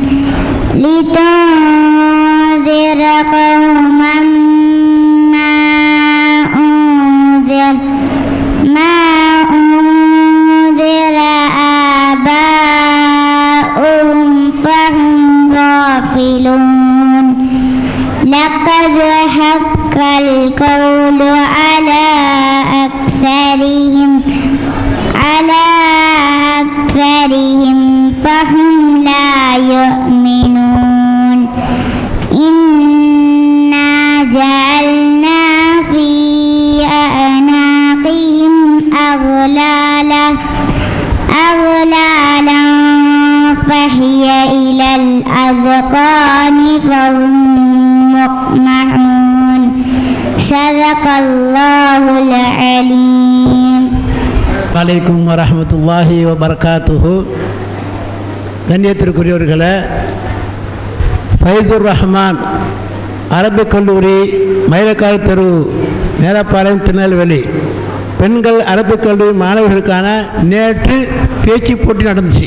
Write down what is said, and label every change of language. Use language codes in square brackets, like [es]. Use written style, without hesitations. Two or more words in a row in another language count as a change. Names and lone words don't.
[ar] لتنذر قوما ما أنذر آباؤهم فهم غافلون لقد حق القول على أكثرهم فهم لا يؤمنون إنا جعلنا في أعناقهم أغلالا فهي إلى الأذقان فهم مقمحون صدق الله العليم. وعليكم ورحمة الله وبركاته. [ta] கண்ணியத்திற்குரியவர்களே, ஃபைசுர் ரஹ்மான் அரபிக் கல்லூரி மயிலக்காடு தெரு மேலப்பாளையம் திருநெல்வேலி பெண்கள் அரபிக் கல்லூரி மாணவர்களுக்கான நேற்று பேச்சு போட்டி நடந்துச்சு.